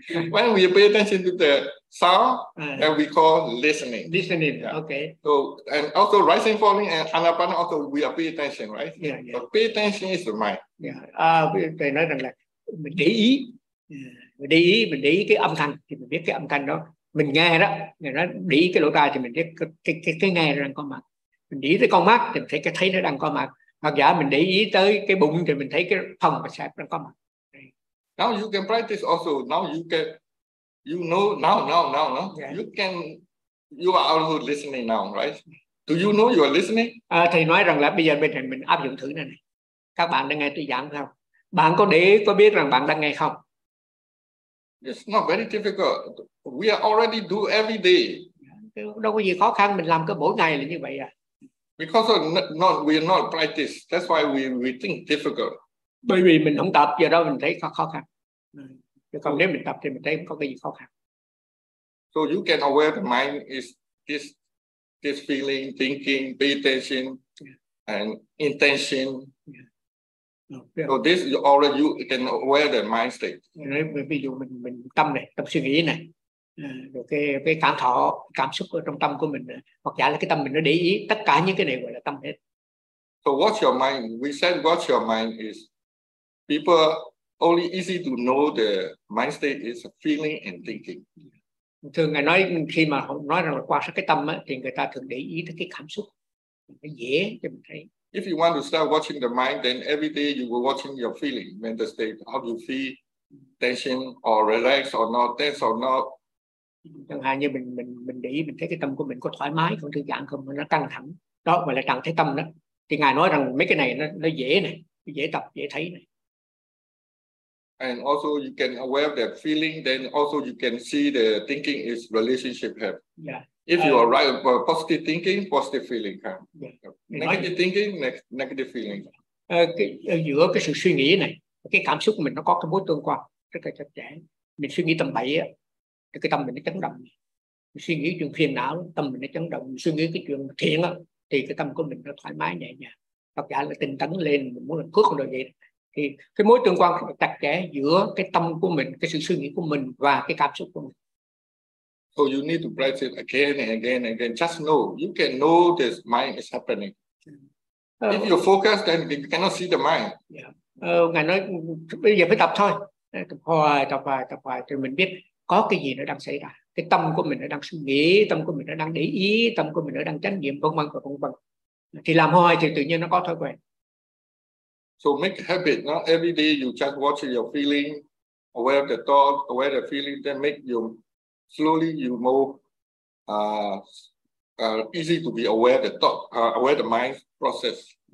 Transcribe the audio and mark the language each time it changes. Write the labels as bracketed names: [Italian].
[English] When we pay attention to the sound, and we call listening. Listening, yeah. Okay. So, and also rising, falling, and anapana also we are pay attention, right? Yeah, yeah. So pay attention is the mind. Yeah. [Vietnamese] Phải nói rằng là mình để ý, mình để ý cái âm thanh thì mình biết cái âm thanh đó. Mình nghe đó, mình nói để ý cái lỗ tai thì mình biết cái nghe đang có mặt. Mình để ý tới con mắt thì mình thấy cái thấy nó đang có mặt. Hoặc giả mình để ý tới cái bụng thì mình thấy cái phần và sạp đang có mặt. [English] Now you can practice also. Now you can, you know, now. Yeah. You can, you are also listening now, right? Do you know you are listening? [Vietnamese] Thầy nói rằng là bây giờ bên này mình áp dụng thử này này. Các bạn đang nghe tôi giảng không? Bạn có để ý, có biết rằng bạn đang nghe không? [English] It's not very difficult. We are already do every day. [Vietnamese] Đâu có gì khó khăn, mình làm cái mỗi ngày là như vậy à. [English] Because we are not practice. That's why we think difficult. [Vietnamese] Bởi vì mình không tập, giờ đó mình thấy khó khăn. Chứ còn nếu mình tập thì mình thấy có cái gì khó khăn. [English] So you can aware the mind is this feeling, thinking, meditation, and intention. Yeah. So this you already you can aware the mind state. [Vietnamese] Ví dụ mình tâm này, tâm suy nghĩ này, rồi cái cảm thọ, cảm xúc ở trong tâm của mình, hoặc giả là cái tâm mình nó để ý, tất cả những cái này gọi là tâm hết. [English] So what's your mind? We said what's your mind is people only easy to know the mind state is feeling and thinking. [Vietnamese] Thường người nói khi mà nói rằng là quan sát cái tâm á, thì người ta thường để ý tới cái cảm xúc, cái dễ cho mình thấy. [English] If you want to start watching the mind, then every day you will watching your feeling, mental state, how you feel, tension or relax or not tense or not. [Vietnamese] Chẳng hạn như mình để ý mình thấy cái tâm của mình có thoải mái, không thư giãn, không nó căng thẳng, đó gọi là trạng thái tâm đó. Thì ngài nói rằng mấy cái này nó dễ này, dễ tập, dễ thấy này. [English] And also you can aware of that feeling, then also you can see the thinking is relationship have. Yeah. If you are right about positive thinking, positive feeling come. Yeah. Negative thinking, negative feeling. [Vietnamese] Giữa cái sự suy nghĩ này, cái cảm xúc mình nó có cái mối tương quan rất là chặt chẽ. Mình suy nghĩ tầm bậy á, cái tâm mình nó chấn động. Mình suy nghĩ chuyện phiền não, tâm mình nó chấn động. Mình suy nghĩ cái chuyện thiện á, thì cái tâm của mình nó thoải mái nhẹ nhàng. Hoặc giả là tinh tấn lên, mình muốn làm phước rồi vậy. Thì cái mối tương quan chặt chẽ giữa cái tâm của mình, cái sự suy nghĩ của mình và cái cảm xúc của mình. [English] So you need to practice it again and again and again. Just know, you can know this mind is happening. If you focus, then you cannot see the mind. Yeah. [Vietnamese] Ngài nói bây giờ phải tập thôi, tập hoài thì mình biết có cái gì nó đang xảy ra. Cái tâm của mình nó đang suy nghĩ, tâm của mình nó đang để ý, tâm của mình nó đang chánh niệm, vân vân và vân vân. Thì làm hoài thì tự nhiên nó có thói quen. [English] So make a habit, not every day you just watch your feeling, aware of the thought, aware of the feeling, then make you slowly you more easy to be aware of the thought, aware of the mind process.